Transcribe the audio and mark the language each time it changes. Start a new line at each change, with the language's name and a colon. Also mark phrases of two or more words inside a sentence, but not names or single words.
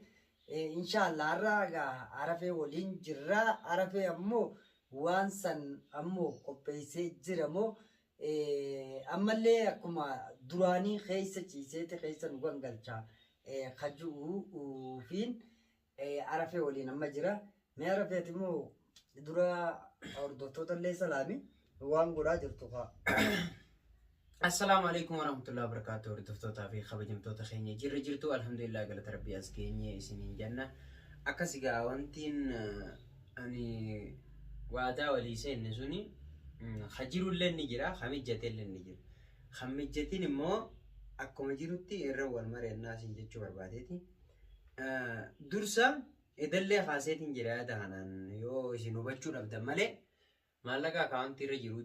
Oromo: Inshaallah har'a arafee waliin jirra arafee ammoo waan san ammoo qopheessee jira moo ammallee akkuma duraanii keessa ciiseeti keessa nu gangalchaa kajuu fiin arafee waliin amma jira mee arafeeti immoo dura hordoftoota illee salaami waan godhaa jirtu kaa.
Arabic: السلام عليكم ورحمة الله وبركاته.
Oromo: Hordoftoota fi kabajamtoota keenya jirtu alhamdulillah galata rabbii as geenye isiniin jenna akkasi gaa wantiin ani waadaa walii seenne suni hajirullee ni jira hamijjatellee ni jira hamijjatiin immoo akkuma jirutti irra wal mari'annaa isin jechuu barbaadeeti dursa edallee haaseetiin jira yaada kanaan yoo isin hubachuu dhabdan malee maallaqa akaawuntii irra jiru